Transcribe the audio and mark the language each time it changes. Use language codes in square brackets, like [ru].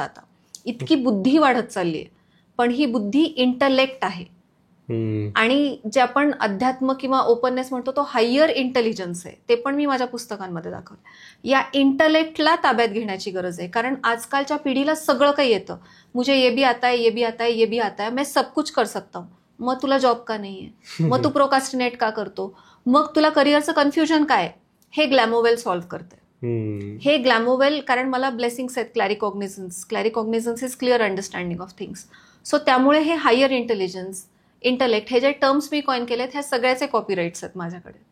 [mr] आता इतकी बुद्धी वाढत चालली आहे, पण ही बुद्धी इंटलेक्ट आहे. आणि जे आपण अध्यात्म किंवा ओपननेस म्हणतो तो हायर इंटेलिजन्स आहे, ते पण मी माझ्या पुस्तकांमध्ये दाखवलं. या इंटलेक्टला ताब्यात घेण्याची गरज आहे, कारण आजकालच्या पिढीला सगळं काही येतं. [hi] मुझे ये भी आता है, ये भी आता है, ये भी आता है, मैं सब कुछ कर सकता हूँ. [mr] मग तुला जॉब का नाहीये? मग तू प्रोकास्टिनेट का करतो? मग तुला करिअरचं कन्फ्युजन काय? हे ग्लॅमोवेल सॉल्व्ह करते. हे ग्लॅमोवेल, कारण मला ब्लेसिंग्स आहेत, [en] Claircognizance is clear understanding of things. [mr] So त्यामुळे हे हायर इंटेलिजन्स, इंटलेक्ट, हे जे टर्म्स मी कॉइन केलेत ह्या सगळ्याचे कॉपीराईट्स आहेत माझ्याकडे.